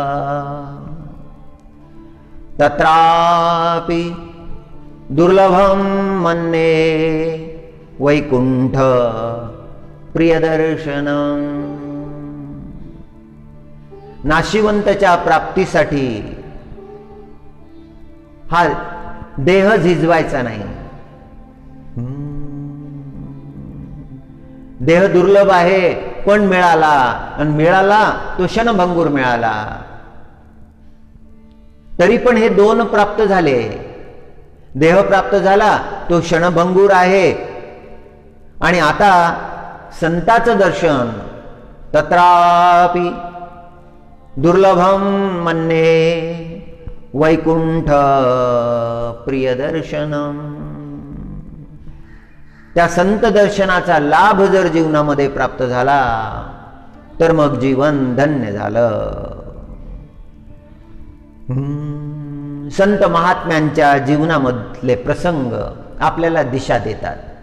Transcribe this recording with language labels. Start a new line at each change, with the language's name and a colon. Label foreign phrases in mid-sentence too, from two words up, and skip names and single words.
Sanskrit: तत्रापि दुर्लभं मन्ये वैकुंठ प्रियदर्शनम.
Marathi: नाशिवंतच्या प्राप्तीसाठी हा देह झिजवायचा नाही. देह दुर्लभ आहे पण मिळाला, आणि मिळाला तो क्षणभंगूर मिळाला. तरी पण हे दोन प्राप्त झाले. देह प्राप्त झाला तो क्षणभंगूर आहे, आणि आता संताचं दर्शन.
Sanskrit: तत्रापि दुर्लभम मन्ये वैकुंठ प्रियदर्शनम.
Marathi: त्या संत दर्शनाचा लाभ जर जीवनामध्ये प्राप्त झाला तर मग जीवन धन्य झालं. संत महात्म्यांच्या जीवनामधले प्रसंग आपल्याला दिशा देतात.